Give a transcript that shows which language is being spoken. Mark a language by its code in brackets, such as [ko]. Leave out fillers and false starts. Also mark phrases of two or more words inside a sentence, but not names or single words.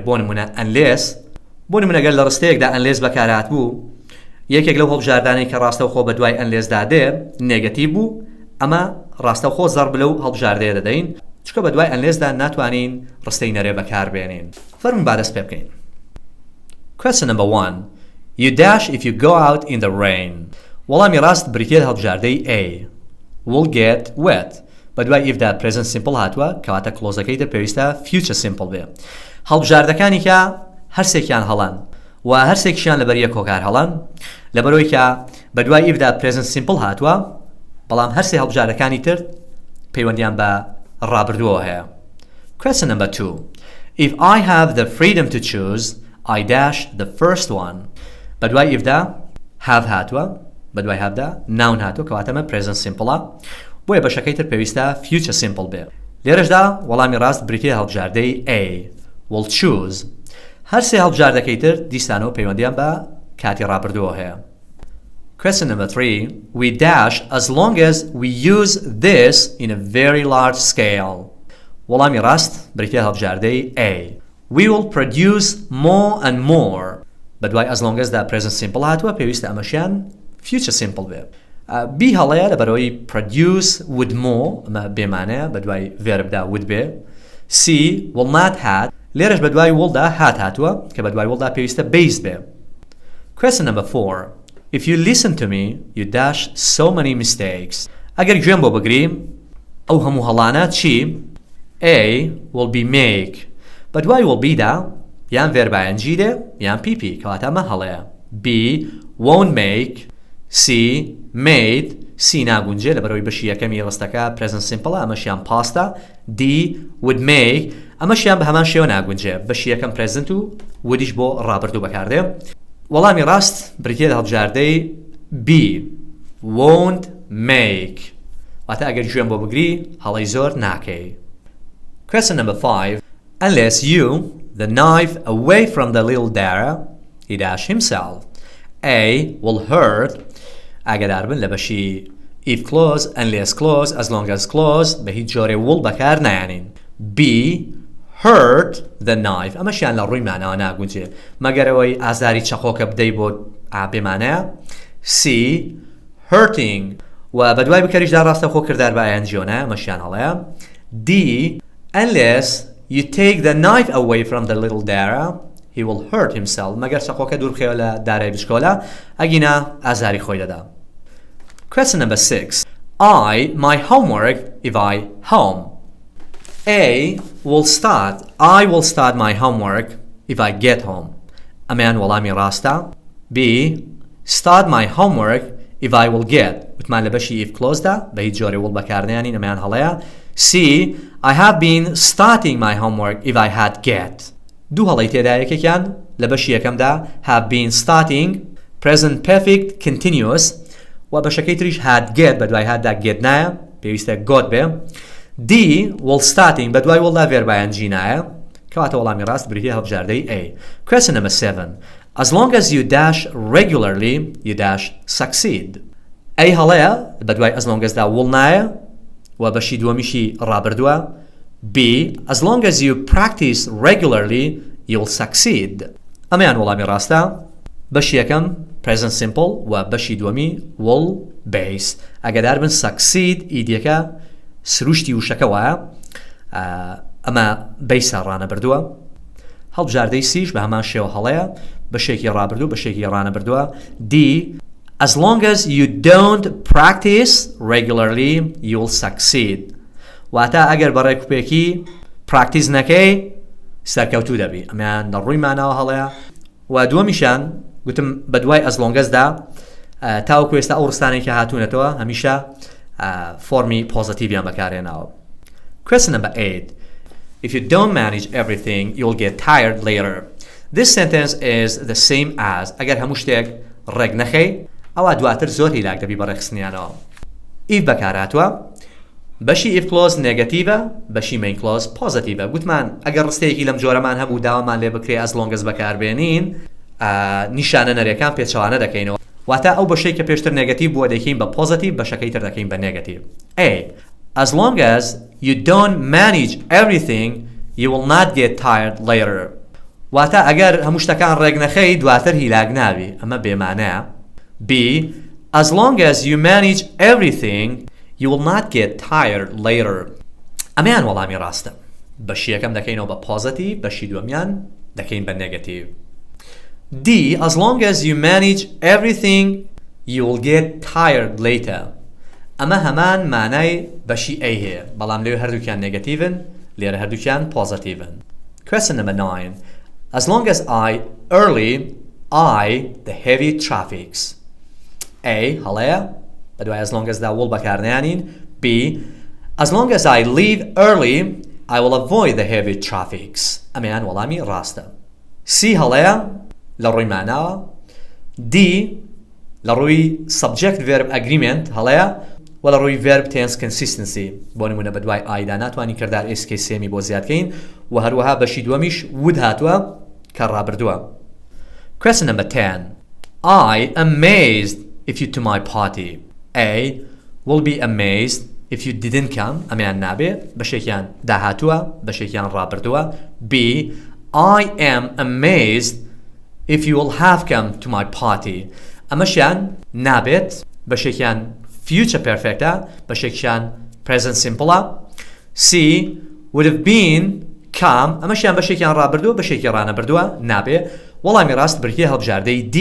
[ckb] بۆ نمونە unless بۆ نمونە گەر لە ڕستەیەکدا unless بەکارهات بوو یەکێک لەو هەڵبژاردانەی کە ڕاستەوخۆ بە دوای ئەنلێزدا دێ نێگەتیڤ بوو ئەمە ڕاستەوخۆ زەرب لەو هەڵبژاردەیە دەدەین چکە بە دوای ئەنلێزدا ناتوانین ڕستەی نەرێ بەکاربێنین. فەرمون با دەست پێ بکەین. [en] Question number 1. You dash if you go out in the rain. [ckb] وەڵامی ڕاست بریتێ هەڵبژاردەی A. [en] Will get wet. [ckb] بە دوای if دا [en] present simple [ckb] هاتووە کەواتە کلۆزەکەی دە پێویستە [en] future simple [ckb] بێ. هەڵبژاردەکانی کە هەرسێکیان هەڵان و هەرسێکیان لەبەر یەک کۆکار هەڵان لەبەرەوەی کە بە دوای if دا [en] present simple [ckb] هاتووە بەڵام هەرسێ هەڵبژاردەکانی تر پەیوەندیان بە ڕابردووەوە هەیە. [en] Question number 2. If I have the freedom to choose, I dash the first one. [ckb] بە دوای if دا have هاتووە بە دوای have دا noun هاتووە کەواتەمە [en] present simple [ckb] بۆیە بەشەکەی تر پێویستە [en] future simple [ckb] بێ. لێرەشدا وەڵامی ڕاست بریتێ هەڵبژاردەی A. [en] Will choose. [ckb] هەر سێ هەڵبژاردەکەی تر دیسانەوە پەیوەندیان بە کاتی ڕابردووە هەیە. [en] Question number 3. We dash as long as we use this in a very large scale. [ckb] وەڵامی ڕاست بریتێ هەڵبژاردەی A. [en] We will produce more and more. [ckb] بە دوای [en] as long as [ckb] دا [en] present simple [ckb] هاتووە پێویستە ئەمەشیان [en] future simple [ckb] بێ. B هەڵەیە لەبەرەوەی [en] produce would more [ckb] ئەمە بێمانەیە بە دوای verb دا would بێ. C. [en] will not had [ckb] لێرەش بە دوای will دا had هاتووە کە بە دوای will دا پێویستە base بێ. [en] Question number 4. If you listen to me, you dash so many mistakes. [ckb] ئەگەر گوێم بۆ بگریم ئەو هەموو هەڵانە چی؟ [en] A. will be make. [ckb] بە دوای [en] will be [ckb] دا یان [en] verb ing [ckb] دێ یان PP کەواتە ئەمە هەڵەیە. [en] B. won't make. C. made. [ckb] C ناگونجێ لەبەرەوەی بەشی یەکەمی ڕستەکە [en] present simple [ckb] ئەمەشیان pastە. [en] D. would make. [ckb] ئەمەشیان بە هەمان شێوە ناگونجێ بەشی یەکەم present و woodiش بۆ ڕابردوو بەکاردێ. وەڵامی ڕاست بریتێ هەڵبژاردەی B. [en] won't make. [ckb] واتە ئەگەر گوێم بۆ بگری هەڵەی زۆر ناکەی. [en] Question number 5. Unless you the knife away from the little Dara, he dash himself. A. will hurt. [ckb] ئاگادار بن لە بەشی [en] if clause unless clause as long as clause [ckb] بە هیچ جۆرێ will بەکار نایانین. [en] B. hurt the knife. [ckb] ئەمەشیان لە ڕووی مانەوە ناگونجێ مەگەرەوەی ئازاری چەقۆکە بدەی بۆ بێمانەیە. C. hurting و بە دوای بکەریشدا ڕاستەوخۆ کردار بە ئایەنجیۆنە ئەمەشیان هەڵەیە. [en] D. unless you take the knife away from the little Dara, he will hurt himself. [ckb] مەگەر چەقۆکە دوور بخەوە لە دارای بچکۆلە ئەگینا ئازاری خۆی دەدا. [en] Question number 6. My homework if I home. A. I will start my homework if I get home. [ckb] ئەمەیان وەڵامی ڕاستە. [en] B. start my homework if I will get. [ckb] وتمان لە بەشی [en] if clause [ckb] دا بە هیچ جۆرێ will بەکارنیانی ئەمەیان هەڵەیە. [en] C. I have been starting my homework if I had get. [ckb] دوو هەڵەی تێدا یەکێکیان لە بەشی یەکەمدا [en] have been starting present perfect continuous [ckb] و بەشەکەی تریش [en] had get [ckb] بە دوای had دا get نایە پێویستە got بێ. [en] D. will starting [ckb] بە دوای will دا [en] verb ing [ckb] نایە کەواتە وەڵامی ڕاست بریتێ هەڵبژاردەی A. [en] Question number 7. As long as you dash regularly you dash succeed. [ckb] A هەڵەیە بە دوای [en] as long as [ckb] دا will نایە و بەشی دووەمیشی ڕابردووە. [en] B. As long as you practice regularly you'll succeed. [ckb] ئەمەیان وەڵامی ڕاستە. بەشی یەکەم [en] present simple [ckb] و بەشی دووەمی [en] will base. [ckb] ئەگەدار بن succeed ئیدیەکە سروشتی وشەکە وایە ئەمە بەیسە ڕانە بردووە. هەڵبژاردەی سیش بە هەمان شێوە هەڵەیە بەشێکی ڕابردوو بەشێکی ڕانەبردووە. [en] D. As long as you don't practice regularly you'll succeed. [ckb] واتە ئەگەر بە ڕێکوپێکی پراکتیس نەکەی سەرکەوتوو دەبی. ئەمیان لە ڕووی ماناوە هەڵەیە. و دووەمیشان گوتم بە دوای [en] as long as [ckb] دا تاوەکو ئێستا ئەو ڕستانێکی هاتوونەتەوە هەمیشە فۆرمی پۆزیتیڤیان بەکارهێناوە. [en] Question number 8. If you don't manage everything, you'll get tired later. This sentence is the same as [ckb] ئەگەر هەموو شتێک ڕێک نەخەی ئەوە دواتر زۆر هیلاک دەبی بە ڕێکخستنیانەوە. If بەکارهاتووە بەشی [en] if clause [ckb] نێگەتیڤە بەشی [en] main clause [ckb] پۆزیتیڤە. گوتمان ئەگەر ڕستەیەکی لەم جۆرەمان هەبوو داوامان لێ بکرێ [en] as long as [ckb] بەکاربێنین نیشانە نەرێکان پێچەوانە دەکەینەوە. واتە ئەو بەشەی کە پێشتر نێگەتیڤ بووە دەکەین بە پۆزیتیڤ بەشەکەی تر دەکەین بە نێگەتیڤ. [en] A. As long as you don't manage everything you will not get tired later. [ckb] واتە ئەگەر هەموو شتەکان ڕێک نەخەی دواتر هیلاک ناوی ئەمە بێمانەیە. [en] B. As long as you manage everything you will not get tired later. [ckb] ئەمەیان وەڵامی ڕاستە. بەشی یەکەم دەکەینەوە بە پۆزیتیڤ بەشی دووەمیان دەکەین بە نێگەتیڤ. [en] D. As long as you manage everything you will get tired later. [ckb] ئەمە هەمان مانای بەشی A هەیە بەڵام لێو هەردووکیان نێگەتیڤن لێرە هەردووکیان پۆزیتیڤن. [en] Question number 9. As long as I early I the heavy traffics. A. [ckb] هەڵەیە بە دوای [en] as long as [ckb] دا وڵ بەکارنیانین. [en] B. As long as I leave early I will avoid the heavy traffics. [ckb] ئەمەیان وەڵامی ڕاستە. C. هەڵەیە لە ڕووی ماناوە. D. لە ڕووی [en] subject verb agreement [ckb] هەڵەیە و لە ڕووی [en] verb tense consistency [ckb] بۆ نمونە بە دوای ئایدا ناتوانین کردار ئێسکەی سێمی بۆ زیادکەین و هەروەها بەشی دووەمیش would هاتووە کە ڕابردووە. [en] Question number 10. I amazed if you to my party. A. Will be amazed if you didn't come. [ckb] ئەمیان نابێ بەشێکیان داهاتووە بەشێکیان ڕابردووە. [en] B. I am amazed if you will have come to my party. [ckb] ئەمەشیان نابێت بەشێکیان [en] future perfectە [ckb] بەشێکیان [en] present simpleە. [ckb] C. [en] would have been come [ckb] ئەمەشیان بەشێکیان ڕابردووە بەشێکی ڕانەبردووە نابێ وەڵامی ڕاست بریتیە هەڵبژاردەی D.